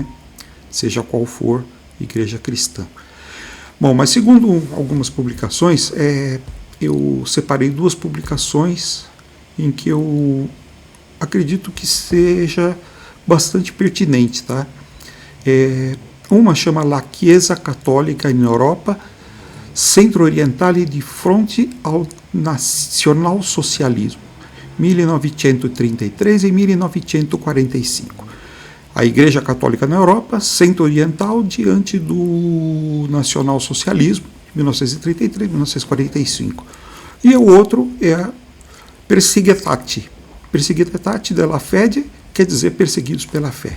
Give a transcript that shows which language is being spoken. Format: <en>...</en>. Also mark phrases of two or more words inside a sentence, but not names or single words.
<pt>Seja qual for igreja cristã. Bom, mas segundo algumas publicações, eu separei duas publicações em que eu acredito que seja bastante pertinente, tá? Uma chama La Chiesa Católica in Europa, Centro Orientale di fronte ao Nazionalsocialismo, 1933 e 1945. A Igreja Católica na Europa, Centro-Oriental, diante do nacionalsocialismo, 1933 e 1945. E o outro é a Perseguitate della Fede, quer dizer perseguidos pela fé.</pt>